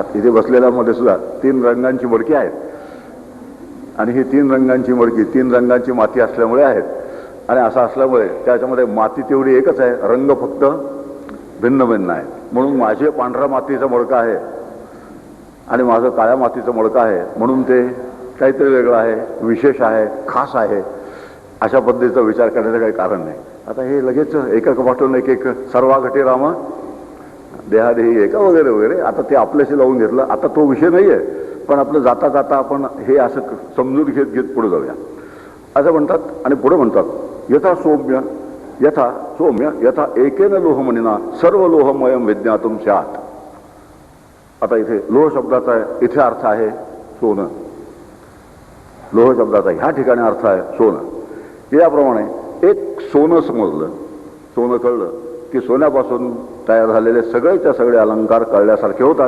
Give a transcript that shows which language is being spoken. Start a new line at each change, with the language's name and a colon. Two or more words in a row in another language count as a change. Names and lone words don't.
Marathi: इथे बसलेल्यामध्ये सुद्धा 3 रंगांची मडकी आहेत, आणि ही 3 रंगांची मडकी 3 रंगांची माती असल्यामुळे आहेत, आणि असं असल्यामुळे त्याच्यामध्ये माती तेवढी एकच आहे, रंग फक्त भिन्न भिन्न आहे. म्हणून माझे पांढऱ्या मातीचं मडकं आहे आणि माझं काळ्या मातीचं मडकं आहे, म्हणून ते काहीतरी वेगळं आहे, विशेष आहे, खास आहे, अशा पद्धतीचा विचार करण्याचं काही कारण नाही. आता हे लगेच एका पाठवून एक सर्वा घटे राम देहादेही एका वगैरे वगैरे, आता ते आपल्याशी लावून घेतलं. आता तो विषय नाही आहे, पण आपलं जाता जाता आपण हे असं समजून घेत घेत पुढे जाऊया असं म्हणतात. आणि पुढे म्हणतात
Sanskrit: यथा सौम्य यथा एकेन लोहमणीना सर्व लोहमयम विज्ञातुम स्यात्.
Marathi: आता इथे लोह शब्दाचा इथे अर्थ आहे सोनं, लोह शब्दाचा ह्या ठिकाणी अर्थ आहे सोनं. याप्रमाणे एक सोनं समजलं, सोनं कळलं की सोन्यापासून तयार झालेले सगळेच्या सगळे अलंकार कळल्यासारखे होतात.